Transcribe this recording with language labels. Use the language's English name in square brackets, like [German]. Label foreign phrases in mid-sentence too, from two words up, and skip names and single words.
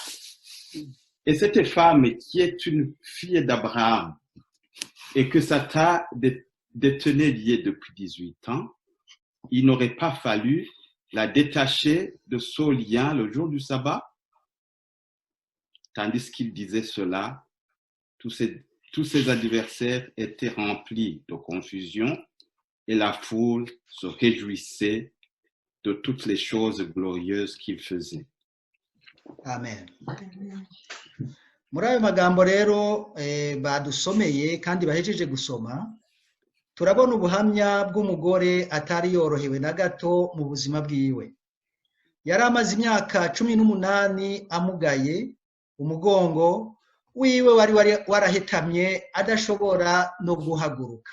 [French] Et cette femme qui est une fille d'Abraham et que Satan détenait liée depuis 18 ans, il n'aurait pas fallu la détacher de ce lien le jour du sabbat? » Tandis qu'il disait cela, tous ses adversaires étaient remplis de confusion et la foule se réjouissait de toutes les choses glorieuses qu'il faisait. Amen. [Rundi] Muri ayo magambo rero badusomeye kandi bahejeje gusoma, turabona ubuhamya bw'umugore atari yorohewe na gato mu buzima bwiwe. Yari amaze imyaka 18 amugaye, umugongo wiwe wari warahetamye adashobora no guhaguruka.